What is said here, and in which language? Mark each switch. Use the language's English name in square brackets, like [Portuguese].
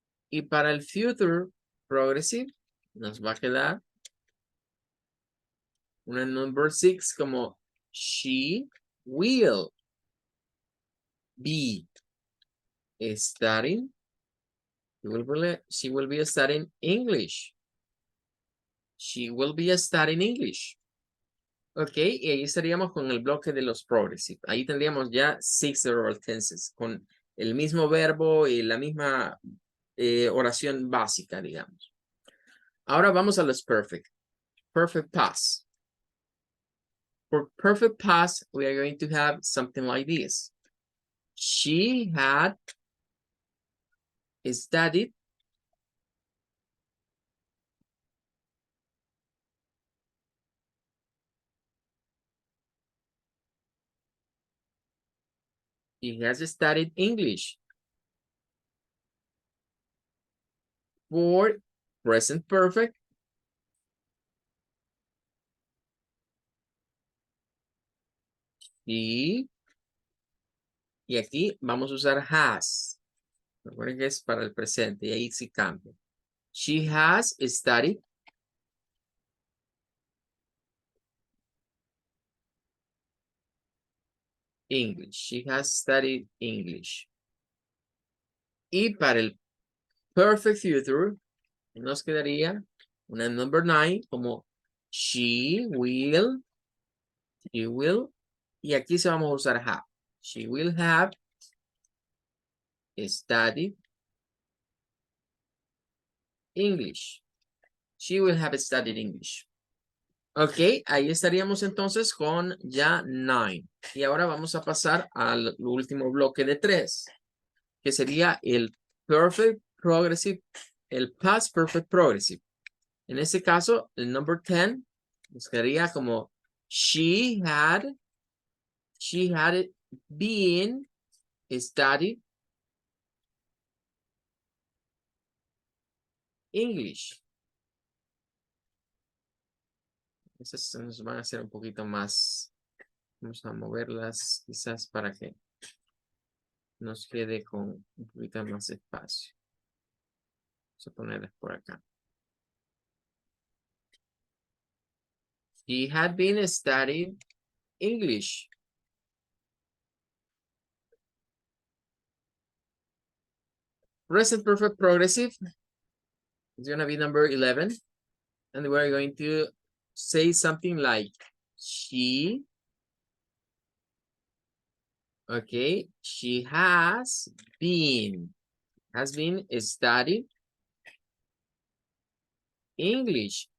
[Spanish] Y para el future progressive, nos va a quedar una number 6 como [English] she will be studying. She will be studying English. She will be studying English. [Spanish] Ok, y ahí estaríamos con el bloque de los progressive. Ahí tendríamos ya 6 oral tenses con el mismo verbo y la misma oración básica, digamos. Ahora vamos a los perfect. [English] Perfect past. For perfect past, we are going to have something like this. She had studied He has studied English. For present perfect, [Spanish] y aquí vamos a usar has. Recuerden que es para el presente y ahí sí cambia. [English] She has studied English. She has studied English. [Spanish] Y para el perfect future nos quedaría una number 9 como [English] she will, [Spanish] y aquí se vamos a usar have. [English] She will have studied English. She will have studied English. [Spanish] Ok, ahí estaríamos entonces con ya 9. Y ahora vamos a pasar al último bloque de 3, que sería el perfect progressive, el past perfect progressive. En este caso, el number 10 nos quedaría como [English] she had been studied English. [Spanish] Esas nos van a hacer un poquito más. Vamos a moverlas quizás para que nos quede con un poquito más espacio. Vamos a ponerlas por acá. [English] She had been studying English. Present perfect progressive is going to be number 11. And we're going to say something like she, okay, she has been studying English.